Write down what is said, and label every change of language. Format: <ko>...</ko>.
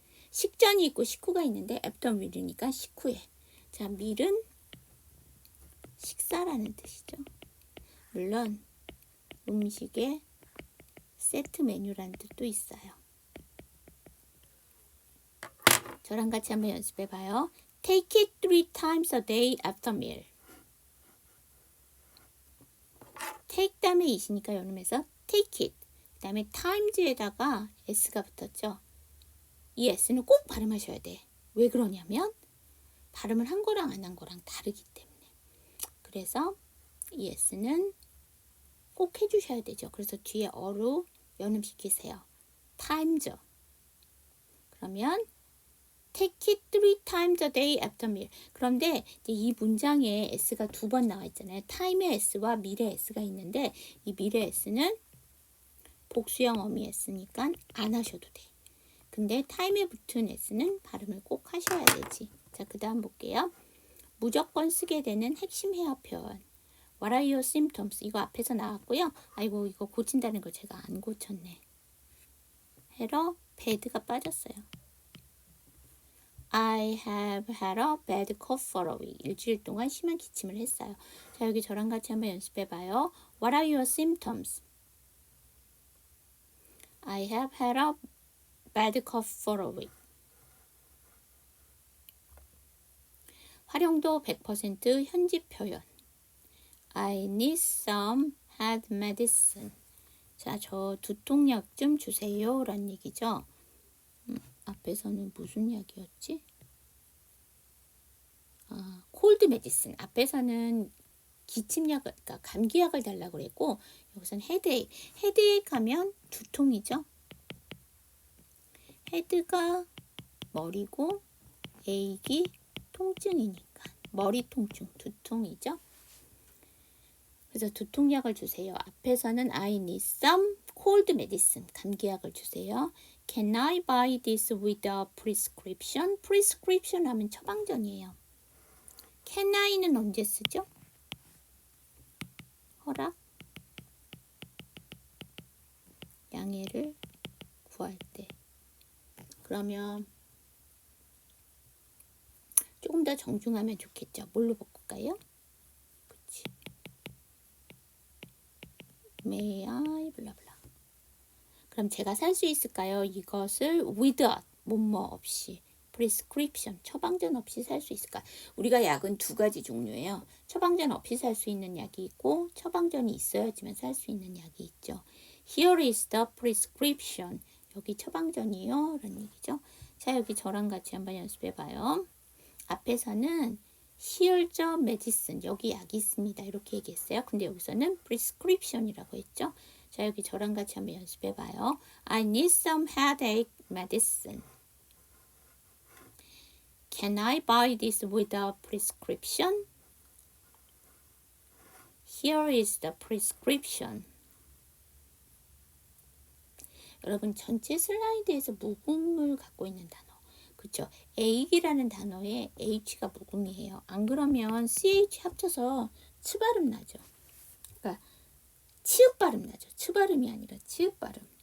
<ko>식전이 있고 식후가 있는데</ko> <en>after meal</en> <ko>이니까 식후에. 자, meal은 식사라는 뜻이죠. 물론 음식의 세트 메뉴라는 뜻도 있어요. 저랑 같이 한번 연습해 봐요.</ko> <en>Take it 3 times a day after meal.</en> <ko>take 다음에 is니까 연음해서</ko> <en>take it.</en> <ko>그 다음에 times에다가 s가 붙었죠. 이 s는 꼭 발음하셔야 돼. 왜 그러냐면 발음을 한 거랑 안 한 거랑 다르기 때문에. 그래서 이 s는 꼭 해주셔야 되죠. 그래서 뒤에 어로 연음시키세요.</ko> <en>times. 그러면 take it 3 times a day after meal.</en> <ko>그런데 이제 이 문장에 s가 두 번 나와 있잖아요. time의 s와 meal의 s가 있는데 이 meal의 s는 복수형 어미 s니까 안 하셔도 돼. 근데 time에 붙은 s는 발음을 꼭 하셔야 되지. 자, 그 다음 볼게요. 무조건 쓰게 되는 핵심 회화 표현.</ko> <en>What are your symptoms?</en> <ko>이거 앞에서 나왔고요. 아이고, 이거 고친다는 거 제가 안 고쳤네. 해러 bad가 빠졌어요.</ko> <en>I have had a bad cough for a week.</en> <ko>일주일 동안 심한 기침을 했어요. 자, 여기 저랑 같이 한번 연습해 봐요.</ko> <en>What are your symptoms? I have had a bad cough for a week.</en> <ko>활용도 100% 현지 표현.</ko> <en>I need some head medicine.</en> <ko>자, 저 두통약 좀 주세요. 라는 얘기죠. 앞에서는 무슨 약이었지? 콜드 메디슨. 앞에서는 기침약을, 그러니까 감기약을 달라고 그랬고, 여기서는 헤드에이크. 헤드에이크 하면 두통이죠. 헤드가 머리고, 에이크 통증이니까. 머리 통증, 두통이죠. 그래서 두통약을 주세요.</ko> <en>앞에서는 I need some cold medicine.</en> <ko>감기약을 주세요.</ko> <en>Can I buy this without prescription?</en> <ko>prescription 하면 처방전이에요.</ko> <en>Can I</en> <ko>는 언제 쓰죠? 허락, 양해를 구할 때. 그러면 조금 더 정중하면 좋겠죠. 뭘로 바꿀까요? 그치.</ko> <en>May I 블라블라.</en> <ko>그럼 제가 살 수 있을까요? 이것을 without 뭐뭐 없이 prescription 처방전 없이 살 수 있을까? 우리가 약은 두 가지 종류예요. 처방전 없이 살 수 있는 약이 있고 처방전이 있어야지만 살 수 있는 약이 있죠.</ko> <en>Here is the prescription.</en> <ko>여기 처방전이요. 라는 얘기죠. 자, 여기 저랑 같이 한번 연습해 봐요.</ko> <en>앞에서는 Here's the medicine.</en> <ko>여기 약이 있습니다. 이렇게 얘기했어요. 근데 여기서는 prescription이라고 했죠. 자, 여기 저랑 같이 한번 연습해 봐요.</ko> <en>I need some headache medicine. Can I buy this without prescription? Here is the prescription.</en> <ko>여러분 전체 슬라이드에서 묵음을 갖고 있는 단어. 그렇죠? 에이기라는 단어에 H가 묵음이에요. 안 그러면 CH 합쳐서 치 발음 나죠. 그러니까 치읍 발음 나죠. 치 발음이 아니라 치읍 발음.</ko>